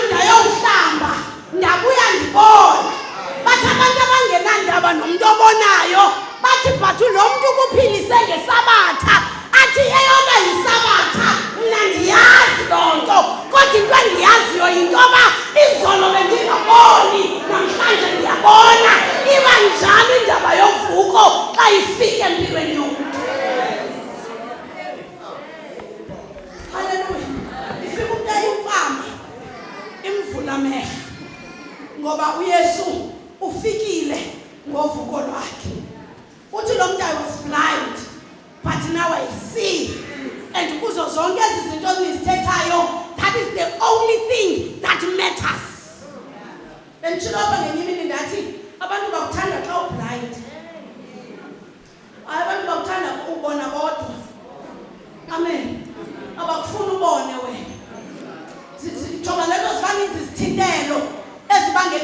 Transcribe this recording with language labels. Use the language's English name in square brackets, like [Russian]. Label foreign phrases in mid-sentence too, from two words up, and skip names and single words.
[Xhosa] ndayohlamba ndabuya ndibona bathi abantu abangenandaba nomuntu obonayo bathi but lo muntu kuphilise ngesabatha athi eyona yisabatha mna ndiyazi lonto kodwa into endiyaziyo yintoba izolo bendingaboni namhlanje ndiyabona iba njalo indaba yovuko xa ifike empilweni yomntu haleluya ifike umntu eyimfama imvula amehlo ngoba uYesu ufikile ngovuko lwakhe uthi lo muntu [English] I was blind but now I see [Xhosa] and kuzo zonke ezi zinto nizithethayo [English] that is the only thing that matters [Xhosa] benditshilo apha ngenye imini ndathi abantu bakuthanda xa ublind abantu bakuthanda ubona bodwa amen abakufuna ubone wena jonga lento zibaninzi izithintelo ezibangela